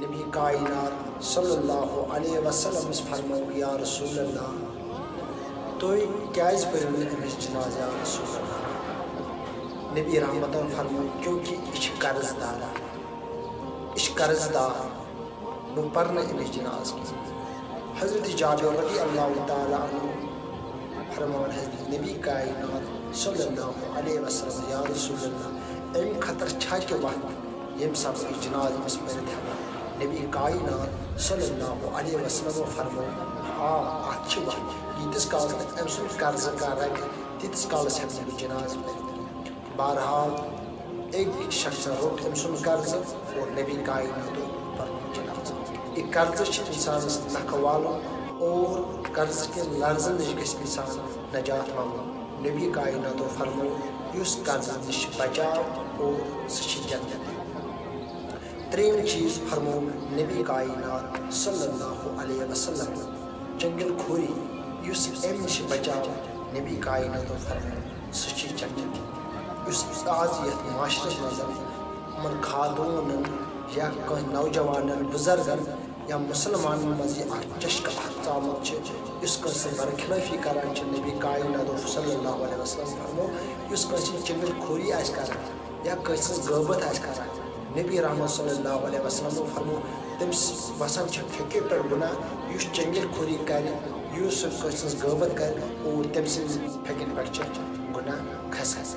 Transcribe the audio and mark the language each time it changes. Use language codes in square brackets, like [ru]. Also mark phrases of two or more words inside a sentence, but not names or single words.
[ks] نبی کائنات [ar] صلی اللہ علیہ وسلم [ks] فرمو [ar] یا رسول اللہ [ks] تُہۍ کیٛازِ پٔرِو نہٕ أمِس جناز [ar] یا رسول اللہ؟ [ks] نبی رحمتن فرمو کیونکہ یہِ چھِ قرض دارا، یہِ چھِ قرض دار، بہٕ پرنہٕ أمِس جناز کینٛہہ۔ حضرت جابر [ar] رضی اللہ تعالیٰ عنہ [ks] فرمان حضرت نبی کائنات [ar] صلی اللہ علیہ وسلم یا رسول اللہ [ks] اَمہِ خٲطرٕ چھا کہِ وَتھ ییٚمہِ ساتہٕ أسۍ جناز أمِس پٔرِتھ ہٮ۪کو؟ نبی کائنات [ar] صلی اللہ علیہ وسلم [ks] فرمو آ اَتھ چھِ وَتھ، ییٖتِس کالس نہٕ أمۍ سُنٛد قرضہٕ کانٛہہ رٹہِ تیٖتِس کالس ہٮ۪کہٕ بہٕ جناز پٔرِتھ۔ بہرحال أکۍ شخصن روٚٹ أمۍ سُنٛد قرضہٕ اور نبی کائناتو پرنو جناز۔ یہِ قرضہٕ چھِ اِنسانس نکھٕ والُن اور قرضہٕ کٮ۪ن لرزن نِش گژھِ اِنسان نجات منٛگُن۔ نبی کائناتو فرمو یُس قرضہٕ نِش چھُ بچاو اور سُہ چھِ جنت۔ ترٛیٚیِم چیٖز فرمو نبی کائنات [ar] صلی اللہ علیہ وسلم [ks] چنگل کھوری، یُس اَمہِ نِش بچاو نبی کائناتو فرمو سُہ چھِ جنت۔ یُس آز یتھ معاشرس منٛز یِمن خاتوٗنن یا کٲنٛسہِ نوجوانن بُزرگن یا مُسلمانن منٛز یہِ اکھ چشکہٕ اکھ ژامُت چھِ، یُس کٲنٛسہِ برخلٲفی کران چھِ نبی کائناتو [ar] صلی اللہ علیہ وسلم [ks] فرمو یُس کٲنٛسہِ ہٕنٛز چنگل کھوری آسہِ کران یا کٲنٛسہِ ہٕنٛز غٲبت آسہِ کران نبی رحمت [ar] صلی اللہ علیہ وسلم [ks] فرمو تٔمِس وسان چھِ فِکرِ پٮ۪ٹھ گُناہ، یُس چنگل کھوری کرِ، یُس کٲنٛسہِ ہٕنٛز غٲبت کرِ اور تٔمۍ سٕنٛز فِکرِ پٮ۪ٹھ چھِ گُناہ کھسان۔